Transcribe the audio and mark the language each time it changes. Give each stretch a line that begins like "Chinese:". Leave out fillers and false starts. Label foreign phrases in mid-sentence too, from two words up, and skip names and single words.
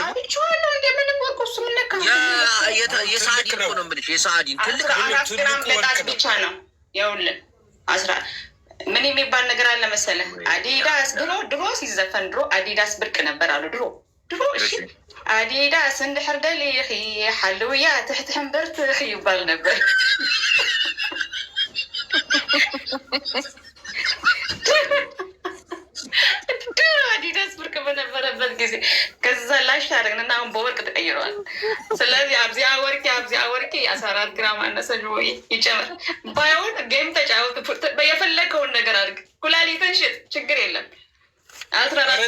Amharic: አይቼዋለሁ። እንደምን ወርቁ እሱ ምን ነካ? የሰዓዲን እኮ ነው የምልሽ። የሰዓዲን ትልቅ 14 ግራም ለጣት ብቻ ነው። ይኸውልህ ምን የሚባል ነገር አለ መሰለህ? አዲዳስ ድሮ ሲዘፈን ድሮ አዲዳስ ብርቅ ነበር አሉ ድሮ። እሺ አዲዳስ
Tigrinya: እንድሕር ደሊኺ ሓልውያ ትሕቲ ሕንበርትኺ
Amharic: ይባል ነበር። አዲዳስ ብርቅ በነበረበት ጊዜ ከዛ ላሽ አደረግንና አሁን በወርቅ ተቀይረዋል። ስለዚህ
Tigrinya: አብዚያ ወርቂ
Amharic: 14 ግራም አነሰ ወይ ይጨመር። ባይሆን ጌም ተጫወት፣ የፈለከውን ነገር አድርግ። ኩላሊትን ሽጥ፣ ችግር የለም። 14